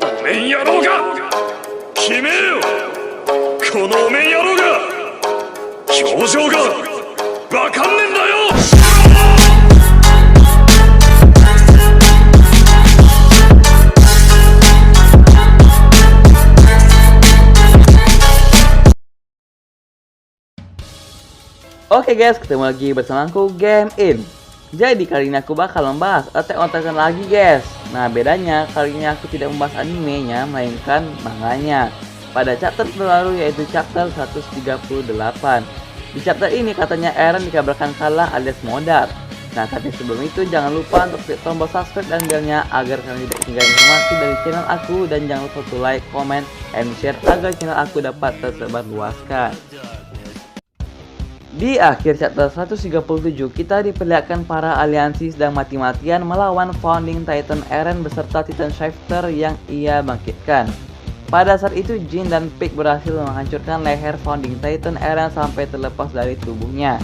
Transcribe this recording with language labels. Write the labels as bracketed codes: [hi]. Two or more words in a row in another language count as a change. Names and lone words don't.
[ja] 面野郎が決めよ、このお面野郎が表情がわかんねえんだよ。 [id] Oke guys, ketemu lagi bersama aku Game In. Jadi kali ini aku bakal membahas Attack on Titan lagi guys. Nah bedanya kali ini aku tidak membahas animenya, melainkan manganya. Pada chapter terbaru yaitu chapter 138. Di chapter ini katanya Eren dikabarkan kalah alias modar. Nah tapi sebelum itu jangan lupa untuk klik tombol subscribe dan belnya agar kalian tidak ketinggalan informasi dari channel aku. Dan jangan lupa untuk [en] like, comment, and share [id] agar channel aku dapat tersebar luaskan. Di akhir chapter 137 kita diperlihatkan para aliansi sedang mati-matian melawan Founding Titan Eren beserta Titan Shifter yang ia bangkitkan. Pada saat itu Jin dan Pig berhasil menghancurkan leher Founding Titan Eren sampai terlepas dari tubuhnya.